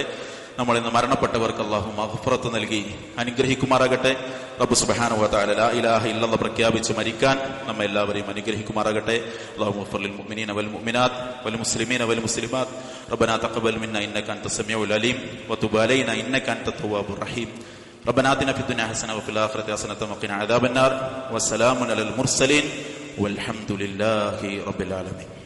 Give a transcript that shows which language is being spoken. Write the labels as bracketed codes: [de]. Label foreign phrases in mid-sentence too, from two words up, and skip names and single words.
[ml] നമ്മൾ ഇന്ന് മരണപ്പെട്ടവർക്ക് അള്ളാഹു മഗ്ഫിറത്ത് നൽകി അനുഗ്രഹിക്കുമാറാകട്ടെ. റബ്ബ് [ar] سبحانه وتعالى لا إله إلا الله [ml] പ്രഖ്യാപിച്ച് മരിക്കാൻ നമ്മെ എല്ലാവരെയും അനുഗ്രഹിക്കുമാറാകട്ടെ. [ar] اللهم اغفر للمؤمنين والمؤمنات والمسلمين والمسلمات ربنا تقبل منا إنك أنت السميع العليم وتب علينا إنك أنت التواب الرحيم. ربنا آتنا في الدنيا حسنة وفي الآخرة حسنة وقنا عذاب النار. والسلام على المرسلين والحمد لله رب العالمين.